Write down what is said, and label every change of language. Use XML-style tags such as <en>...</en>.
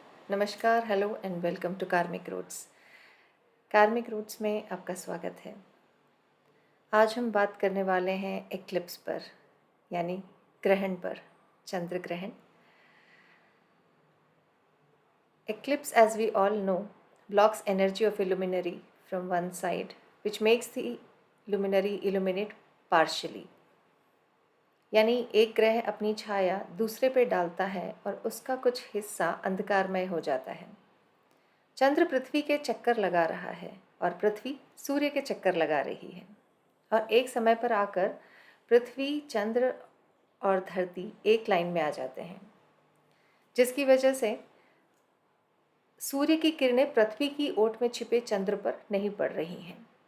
<hi>नमस्कार,</hi> <en>hello and welcome to</en> <hi>कार्मिक roots. कार्मिक रूट्स में आपका स्वागत है। आज हम बात करने वाले हैं एक्लिप्स पर, यानी ग्रहण पर, चंद्र ग्रहण।</hi> <en>Eclipse, as we all know, blocks energy of a luminary from one side, which makes the luminary illuminate partially।</en> <hi>यानी एक ग्रह अपनी छाया दूसरे पे डालता है और उसका कुछ हिस्सा अंधकारमय हो जाता है। चंद्र पृथ्वी के चक्कर लगा रहा है और पृथ्वी सूर्य के चक्कर लगा रही है, और एक समय पर आकर पृथ्वी, चंद्र और धरती एक लाइन में आ जाते हैं, जिसकी वजह से सूर्य की किरणें पृथ्वी की ओट में छिपे चंद्र पर नहीं पड़ रही हैं।</hi>